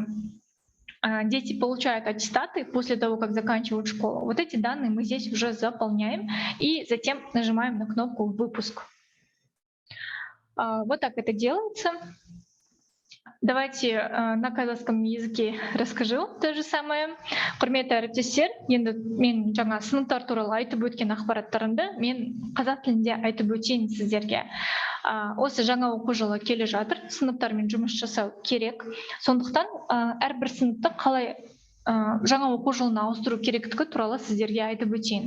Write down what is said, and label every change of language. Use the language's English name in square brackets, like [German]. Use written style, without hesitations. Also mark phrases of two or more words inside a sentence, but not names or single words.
[Russian] Дети получают аттестаты после того, как заканчивают школу. Вот эти данные мы здесь уже заполняем и затем нажимаем на кнопку «Выпуск». Вот так это делается. Давайте на казахском языке расскажу то же самое. [Kazakh] Құрметті әріптестер, енді мен жаңа сыныптар туралы айтып өткен ақпараттарымды мен қазақ тілінде айтып өтейін сіздерге. Осы жаңа оқу жылы келе жатыр, сыныптармен жұмыс жасау керек. Сондықтан әрбір сыныпты қалай жаңа оқу жылына ауыстыру керектігі туралы сіздерге айтып өтейін.